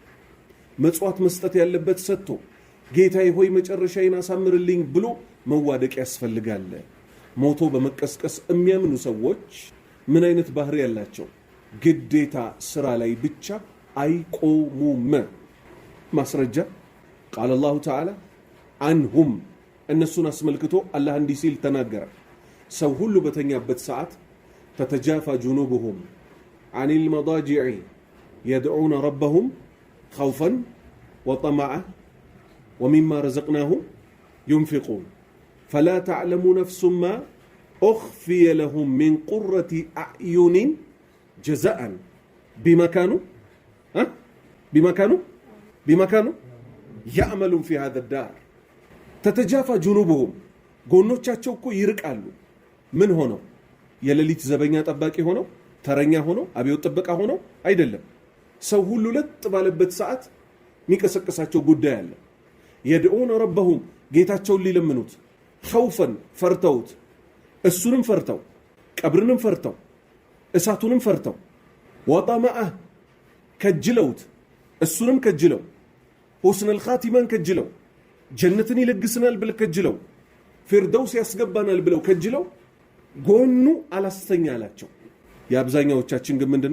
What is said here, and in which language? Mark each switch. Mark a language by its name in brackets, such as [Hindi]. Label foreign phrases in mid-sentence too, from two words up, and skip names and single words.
[Amharic] መጽዋት መስጠት ያለበት ሰጥቶ ጌታዬ ሆይ መጨረሻዬን አሳምርልኝ ብሎ መዋደቅ ያስፈልጋል ሞቶ በመቀስቀስ የሚያምኑ ሰዎች ምን አይነት ባህሪ ያላቸው ግዴታ ስራ ላይ ብቻ አይቆሙም ማስረጃ [Arabic] قال الله تعالى عنهم [Amharic] እነሱን አስመልክቶ አላህ እንዲህ ሲል ተናገረ ሰው ሁሉ በተኛበት ሰዓት [Arabic] تتجافى جنوبهم عن المضاجع يدعون ربهم خوفا وطمعا ومما رزقناهم ينفقون فلا تعلم نفس ما أخفي لهم من قرة أعين جزاء بما كانوا يعملون في هذا الدار تتجافى جنوبهم [Amharic] ጎኖቻቸው እኮ ይርቃሉ ምን ሆነው የሌሊት ዘበኛ ጠባቂ ሆነው ተረኛ ሆነው አብዮት ጥበቃ ሆነው አይደለም ሰው ሁሉ ለጥ ባለበት ሰዓት የሚቀሰቀሳቸው ጉዳይ አለ [Arabic] يدعون ربهم [Amharic] ጌታቸውን ሊለምኑት ኸውፈን ፈርተውት እሱንም ፈርተው ቀብርንም ፈርተው እሳቱንም ፈርተው ወጠመዐ ከጅለውት እሱንም ከጅለው [Arabic] حسن الخاتمة [Amharic] ከጅለው ጀነትን ይለግስናል ብለው ከጅለው ፊርደውስ ያስገባናል ብለው ከጅለው ጎኑ አላስተኛ አላቸው። የአብዛኛዎቻችን ግን ምንድነው?